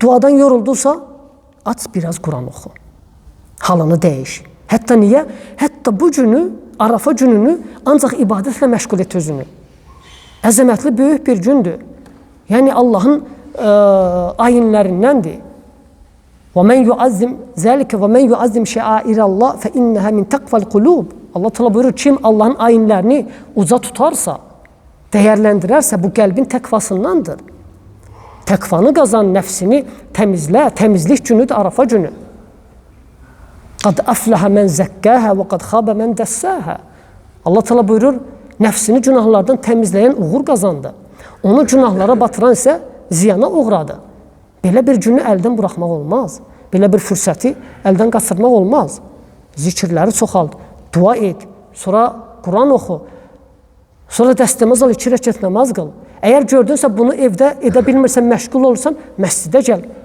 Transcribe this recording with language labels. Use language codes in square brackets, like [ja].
[az] Duadan yoruldunsa, aç biraz Quran oxu. Halını dəyiş. Hətta niyə? Hətta bu günü, Arafa gününü ancaq ibadətlə məşğul et özünü. Əzəmətli böyük bir gündür. Yəni Allahın ayinlərindəndir. [ar] وَمَنْ يُعَزِّمْ ذَلِكَ وَمَنْ يُعَزِّمْ شَعَائِرَ اللّٰهِ فَإِنَّهَا مِنْ تَقْوَى الْقُلُوبِ [az] Allah Teala buyurur, kim Allahın ayinlərini uca tutarsa, dəyərləndirərsə, bu qəlbin təqvasındandır. Təqvanı qazan, nəfsini təmizlə, təmizlik günüdür Arafa günü. [ar] قَدْ أَفْلَهَ مَنْ زَكَّاهَا وَقَدْ خَابَ مَنْ دَسَّاهَا [az] Allah Teala buyurur, nəfsini günahlardan təmizləyən uğur qazandı. Onu günahlara batıran isə ziyana uğradı. Belə bir günü əldən buraxmaq olmaz. Belə bir fürsəti əldən qaçırmaq olmaz. Zikirləri çoxaldı. Dua et. Sonra Quran oxu. Sonra dəstəmaz al, 2 rəkət namaz qıl. Əgər gördünsə bunu evdə edə bilmirsən, məşğul olursan, məscidə gəl.